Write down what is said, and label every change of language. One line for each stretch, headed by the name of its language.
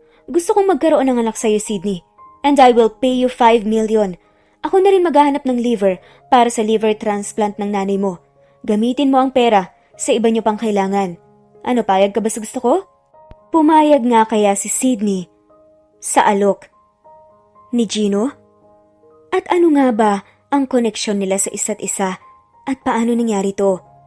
Filipino: Gusto kong magkaroon ng anak sa'yo, Sydney.
English: And I will pay you 5 million.
Filipino: Ako na rin maghahanap ng liver para sa liver transplant ng nanay mo. Gamitin mo ang pera sa iba niyo pang kailangan. Ano, payag ka ba sa gusto ko? Pumayag nga kaya si Sydney sa alok ni Gino? At ano nga ba ang koneksyon nila sa isa't isa at paano nangyari to?